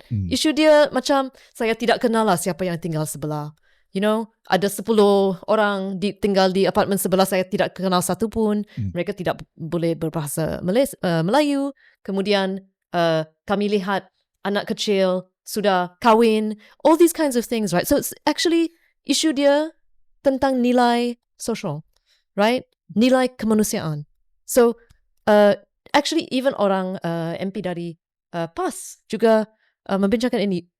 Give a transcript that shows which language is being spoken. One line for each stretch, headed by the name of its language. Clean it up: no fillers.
Malay: Isu dia macam saya tidak kenal lah siapa yang tinggal sebelah.
English: You know,
Malay: ada 10 orang tinggal di apartmen sebelah, saya tidak kenal satu pun. Mereka tidak boleh berbahasa Melayu. Kemudian kami lihat anak kecil sudah kahwin.
English: All these kinds of things, right? So it's actually
Malay: isu dia tentang nilai sosial,
English: right?
Malay: Nilai kemanusiaan.
English: So actually even
Malay: orang MP dari PAS juga membincangkan ini.